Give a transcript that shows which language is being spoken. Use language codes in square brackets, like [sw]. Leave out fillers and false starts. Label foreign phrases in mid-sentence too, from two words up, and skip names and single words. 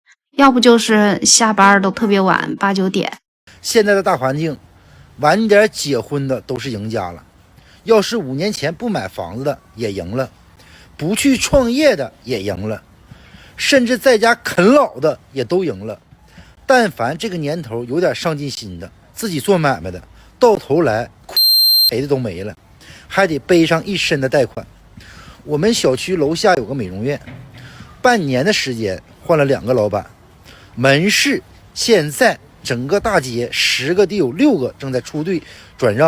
[zh] 要不就是下班都特別晚，8、9點。現在的大環境，晚點結婚的都是贏家了。要是5年前不買房子的也贏了，不去創業的也贏了，甚至在家啃老的也都贏了。但凡這個年頭有點上進心的，自己做買賣的，到頭來賠的都沒了，還得背上一身的貸款。我們小區樓下有個美容院，半年的時間換了2個老闆。門市現在整個大街10個得有6個正在出隊轉讓。